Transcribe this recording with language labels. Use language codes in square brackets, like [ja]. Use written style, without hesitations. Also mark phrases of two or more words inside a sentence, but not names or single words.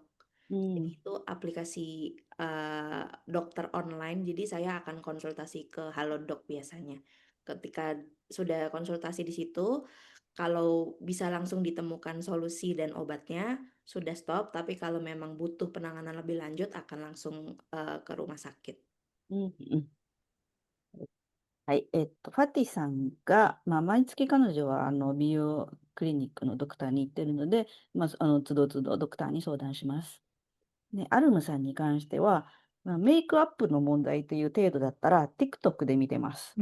[id] Jadi itu aplikasi dokter online. Jadi saya akan konsultasi ke Halodoc biasanya. Ketika sudah konsultasi di situ, kalau bisa langsung ditemukan solusi dan obatnya, sudah stop. Tapi kalau memang butuh penanganan lebih lanjut, akan langsung ke rumah sakit. [ja] はい。ファティさんが、毎月彼女は、美容クリニックのドクターに行ってるので、都度都度ドクターに相談します。で、アルムさんに関しては、メイクアップの問題という程度だったら、TikTok で見てます。